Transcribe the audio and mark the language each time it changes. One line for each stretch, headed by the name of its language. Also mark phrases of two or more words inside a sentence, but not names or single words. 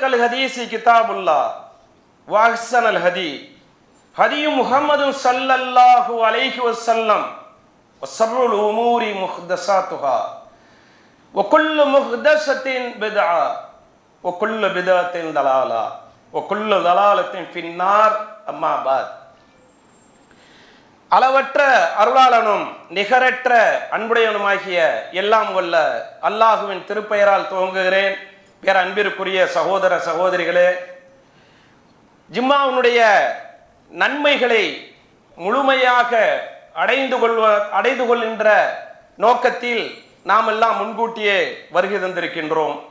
Arabic: الحديث كتاب الله وأحسن الهدي هدي محمد صلى الله عليه وسلم وشر الأمور محدثاتها وكل محدثة بدعة وكل بدعة ضلالة وكل ضلالة في النار أما بعد
Tamil: அளவற்ற அருளாளனும் நிகரற்ற அன்புடையவனுமாகிய எல்லாம் வல்ல அல்லாஹுவின் திருப்பெயரால் துவங்குகிறேன். பேர அன்பிற்குரிய சகோதர சகோதரிகளே, ஜும்மாவுடைய நன்மைகளை முழுமையாக அடைந்து கொள்கின்ற நோக்கத்தில் நாம் எல்லாம் முன்கூட்டியே வருகை தந்திருக்கின்றோம்.